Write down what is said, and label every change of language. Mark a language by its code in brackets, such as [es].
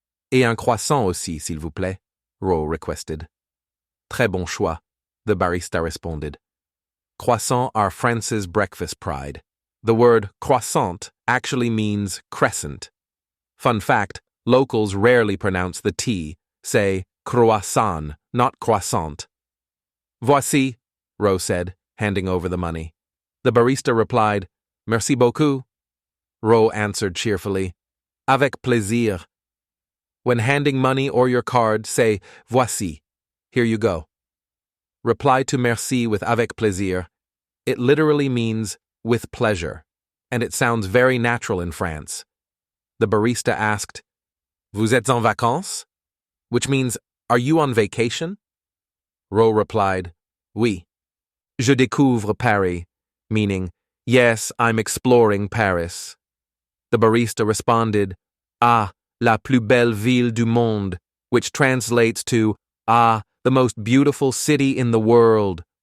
[fr] Et un croissant aussi, s'il vous plaît, [en] Ro requested. [fr] Très bon choix, [en] the barista responded. Croissants are France's breakfast pride. The word croissant actually means crescent. Fun fact, locals rarely pronounce the T, say croissant, not croissant. Voici, Ro said, handing over the money. The barista replied, [fr] Merci beaucoup. [en] Ro answered cheerfully, [fr] Avec plaisir. [en] When handing money or your card, say Voici. Here you go. Reply to merci with [fr] avec plaisir. [en] It literally means with pleasure, and it sounds very natural in France. The barista asked, [fr] Vous êtes en vacances? [en] Which means, are you on vacation? Ro replied, [fr] Oui. Je découvre Paris, [en] meaning, yes, I'm exploring Paris. The barista responded, [fr] Ah, la plus belle ville du monde, [en] which translates to, Ah, the most beautiful city in the world.